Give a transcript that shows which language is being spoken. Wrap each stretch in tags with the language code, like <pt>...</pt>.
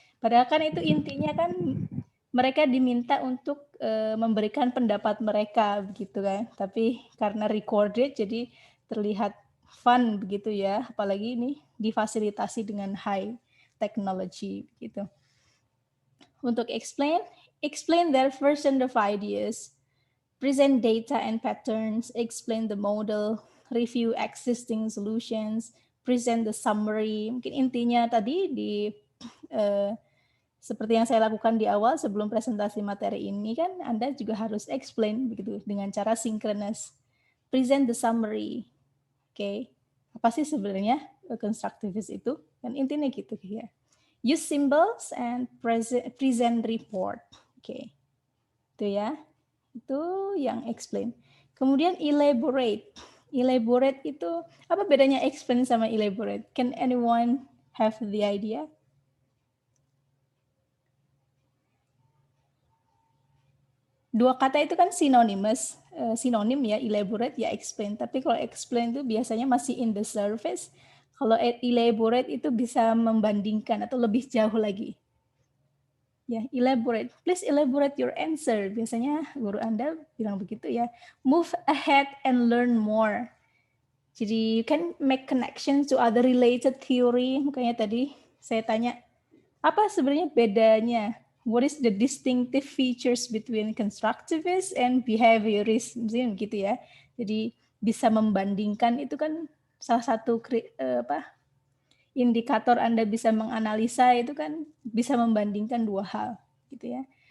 <id>Padahal kan itu intinya kan mereka diminta untuk memberikan pendapat mereka begitu kan. Tapi karena recorded jadi terlihat fun begitu ya, apalagi ini difasilitasi dengan high technology gitu.</id> <en>Untuk explain their version of ideas, present data and patterns, explain the model, review existing solutions, present the summary.</en> <id>Mungkin intinya tadi di seperti yang saya lakukan di awal sebelum presentasi materi ini kan Anda juga harus explain begitu dengan cara synchronous.</id> <en>Present the summary.</en> <id>Oke. Apa sih sebenarnya constructivist itu? Kan intinya gitu ya.</id> <en>Use symbols and present report.</en> <id>Oke. Itu ya. Itu yang explain. Kemudian elaborate. Elaborate itu apa bedanya explain sama elaborate?</id> <en>Can anyone have the idea?</en> <id>Dua kata itu kan synonymous, sinonim ya, elaborate ya explain. Tapi kalau explain itu biasanya masih</id> <en>in the surface.</en> <id>Kalau elaborate itu bisa membandingkan atau lebih jauh lagi. Ya, elaborate.</id> <en>Please elaborate your answer.</en> <id>Biasanya guru Anda bilang begitu ya.</id> <en>Move ahead and learn more.</en> <id>Jadi</id> <en>you can make connections to other related theory.</en> <id>Makanya tadi saya tanya, apa sebenarnya bedanya?</id> <en>What is the distinctive features between constructivist and behaviorism,</en> <id>gitu ya. Jadi bisa membandingkan itu kan salah satu indikator Anda bisa menganalisa itu kan bisa membandingkan dua hal, gitu ya.</id>